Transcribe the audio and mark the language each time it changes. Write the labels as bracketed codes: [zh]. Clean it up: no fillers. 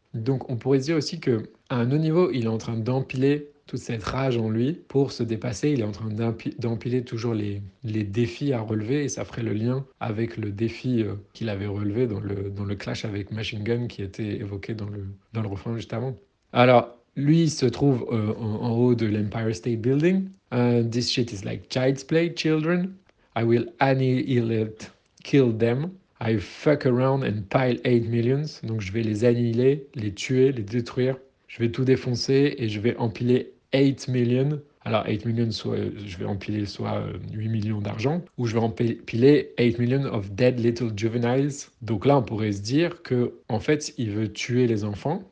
[fr] Donc on pourrait dire aussi que à un haut niveau, il est en train d'empiler toute cette rage en lui pour se dépasser. Il est en train d'empiler toujours les défis à relever et ça ferait le lien avec le défi qu'il avait relevé dans le clash avec Machine Gun qui était évoqué dans le refrain juste avant. Alors, lui, il se trouve en haut de l'Empire State Building. [en] This shit is like child's play, children. I will annihilate, kill them. I fuck around and pile 8 millions. [fr] Donc, je vais les annihiler, les tuer, les détruire. Je vais tout défoncer et je vais empiler 8 millions. Alors, 8 millions, je vais empiler soit 8 millions d'argent, ou je vais empiler 8 millions [en] of dead little juveniles. [fr] Donc là, on pourrait se dire que en fait, il veut tuer les enfants.